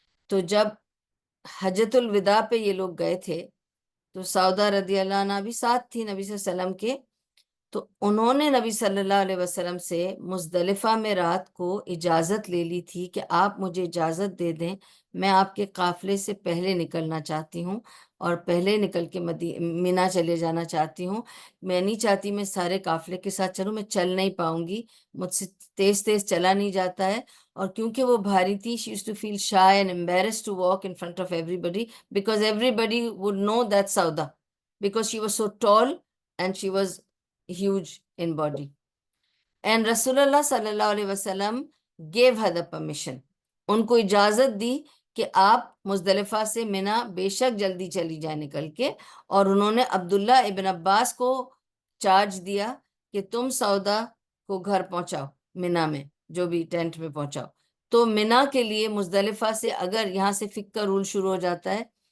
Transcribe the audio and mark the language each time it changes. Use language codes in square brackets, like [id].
[ur] تو جب حجۃ الوداع پہ یہ لوگ گئے تھے تو سودا رضی اللہ عنہ بھی ساتھ تھی نبی صلی اللہ علیہ وسلم کے, تو انہوں نے نبی صلی اللہ علیہ وسلم سے مزدلفہ میں رات کو اجازت لے لی تھی کہ آپ مجھے اجازت دے دیں, میں آپ کے قافلے سے پہلے نکلنا چاہتی ہوں اور پہلے نکل کے مینا چلے جانا چاہتی ہوں. میں نہیں چاہتی میں سارے قافلے کے ساتھ چلوں, میں چل نہیں پاؤں گی, مجھ سے تیز تیز چلا نہیں جاتا ہے. اور کیونکہ وہ بھاری تھی, [en] she used to feel shy and embarrassed to walk in front of everybody, because everybody would know that Sauda, because she was so tall and she was huge in body. And Rasulullah sallallahu alaihi wasallam gave her the permission. [ur] ان کو اجازت دی کہ آپ مزدلفہ سے منا بے شک جلدی چلی جائیں نکل کے, اور انہوں نے عبداللہ ابن عباس کو چارج دیا کہ تم سودا کو گھر پہنچاؤ, منا میں جو بھی ٹینٹ میں پہنچاؤ. تو منا کے لیے مزدلفہ سے اگر یہاں سے فک کا رول شروع ہو جاتا ہے